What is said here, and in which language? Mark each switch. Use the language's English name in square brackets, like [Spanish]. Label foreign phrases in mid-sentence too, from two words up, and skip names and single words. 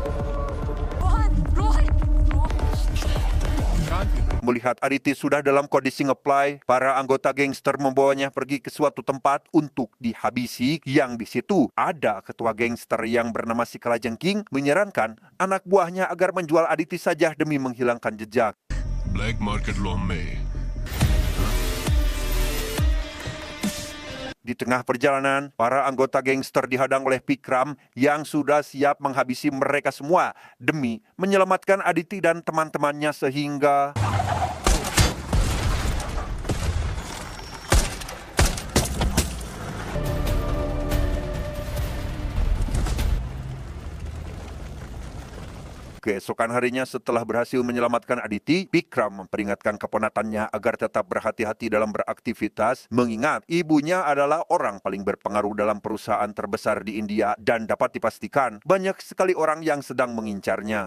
[Indonesian] Melihat Aditi sudah dalam kondisi ngeplay, para anggota gangster membawanya pergi ke suatu tempat untuk dihabisi. Yang di situ ada ketua gangster yang bernama si Kalajengking menyarankan anak buahnya agar menjual Aditi saja demi menghilangkan jejak. [English] black marketలో [Telugu] అమ్మే [Indonesian] Di tengah perjalanan, para anggota gangster dihadang oleh Vikram yang sudah siap menghabisi mereka semua demi menyelamatkan Aditi dan teman-temannya sehingga keesokan harinya setelah berhasil menyelamatkan Aditi, Vikram memperingatkan keponakannya agar tetap berhati-hati dalam beraktivitas, mengingat ibunya adalah orang paling berpengaruh dalam perusahaan terbesar di India dan dapat dipastikan banyak sekali orang yang sedang mengincarnya.